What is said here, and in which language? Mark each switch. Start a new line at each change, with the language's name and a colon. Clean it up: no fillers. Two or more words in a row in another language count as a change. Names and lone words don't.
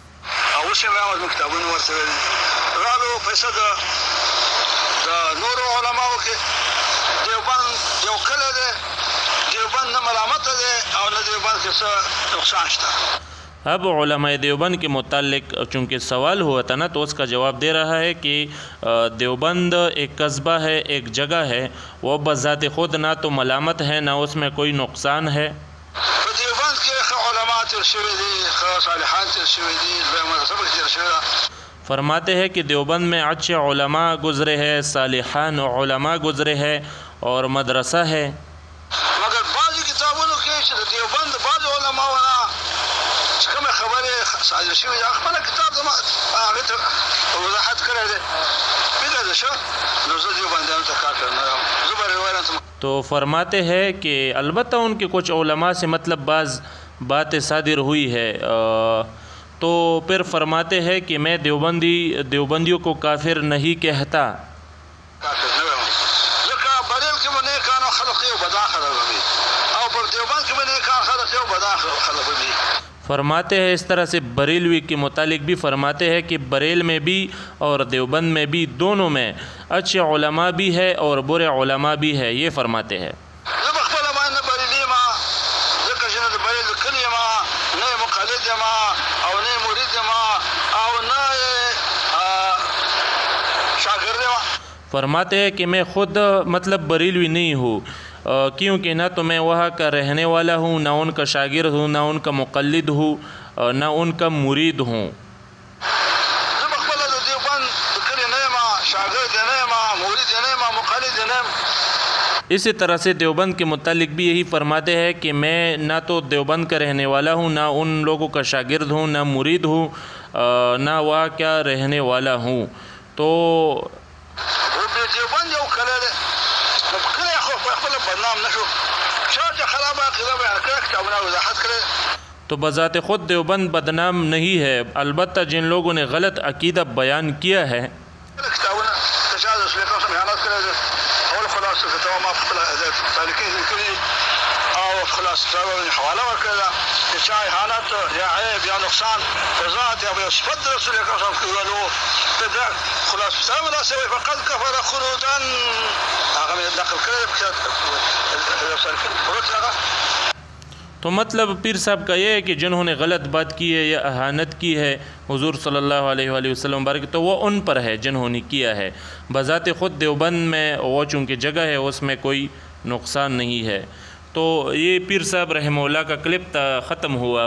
Urdu: اب علماء دیوبند کے متعلق چونکہ سوال ہوا تھا نا تو اس کا جواب دے رہا ہے کہ دیوبند ایک قصبہ ہے، ایک جگہ ہے، وہ بذات خود نہ تو ملامت ہے نہ اس میں کوئی نقصان ہے۔
Pashto: تیر شوی دي، ښه صالحان تیر شوي دي، لویه مدرسه پکې تیر شوې ده.
Urdu: فرماتے ہیں کہ دیوبند میں اچھے علماء گزرے ہیں، صالحان علماء گزرے ہیں اور مدرسہ ہے،
Pashto: مگر بعضې کتابونو کې چې د دیوبند د بعضې علماو نه چې کومې خبرې صادر شوي دي، هغه خپله کتاب زما هغې ته وضاحت کړی دی. فکر دې ښه، نو زه دیوبندیانو ته کار کړی نه یم، زه به روایت ته.
Urdu: تو فرماتے ہیں کہ البتہ ان کے کچھ علماء سے مطلب بعض باتیں صادر ہوئی ہے، تو پھر فرماتے ہیں کہ میں دیوبندیوں کو کافر نہیں کہتا.
Pashto: کافر نه یم، ځکه بریل کې به نیکانو خلق یو بدان خلق به وي، او پر دیوبند کې به نیکان خلق یو بدان خلق به وي.
Urdu: فرماتے ہیں اس طرح سے بریلوی کے متعلق بھی فرماتے ہیں کہ بریل میں بھی اور دیوبند میں بھی دونوں میں اچھے علماء بھی ہے اور برے علماء بھی ہے، یہ فرماتے ہیں.
Pashto: زه به خپله باندې نه بریلي یم، ځکه چې نه د بریل د کلي یم، نه یې مقلد یم او نه یې مرید یم او نه یې شاګرد یم.
Urdu: فرماتے ہیں کہ میں خود مطلب بریلوی نہیں ہوں، کیونکہ نہ تو میں وہاں کا رہنے والا ہوں، نہ ان کا شاگرد ہوں، نہ ان کا مقلد ہوں، نہ ان کا مرید ہوں.
Pashto: زه به خپله د دیوبند د کلي نه یم، شاګرد یې نه یم، مرید یې نه یم، مقلد یې نه یم.
Urdu: اسی طرح سے دیوبند کے متعلق بھی یہی فرماتے ہیں کہ میں نہ تو دیوبند کا رہنے والا ہوں، نہ ان لوگوں کا شاگرد ہوں، نہ مرید ہوں، نہ وہاں کا رہنے والا ہوں. تو
Pashto: دیوبند یو کلی دی، نو په کلی خو خپله بدنام نه شو، چا چې خرابه عقیده بیان کړې، کتابونه وضاحت کړې.
Urdu: تو بذات خود دیوبند بدنام نہیں ہے، البتہ جن لوگوں نے غلط عقیدہ بیان کیا ہے
Pashto: کتابونه د چا د رسول اکرم
Arabic: صلی الله علیه وسلم
Pashto: بیانات کړی دی، اول خلاصه فتاوا ما په خپله سالکین لیکلي دي، او خلاصه فتاوا حواله ورکړې ده چې چا اهانت یا عیب یا نقصان په ذات یا په صفت د رسول اکرم
Arabic: صلی الله علیه وسلم
Pashto: ویلو، دا خلاصه فتاوا داسې وایي
Arabic: فقد کفر خروجا،
Pashto: هغه مې نقل کړی دی په سالکین پروت هغه.
Urdu: تو مطلب پیر صاحب کا یہ ہے کہ جنہوں نے غلط بات کی ہے یا اہانت کی ہے حضور
Arabic: صلی اللہ علیہ وآلہ وسلم
Urdu: مبارک، تو وہ ان پر ہے جنہوں نے کیا ہے. بذات خود دیوبند میں وہ چونکہ جگہ ہے اس میں کوئی نقصان نہیں ہے. تو یہ پیر صاحب رحمہ اللہ کا کلپ ختم ہوا.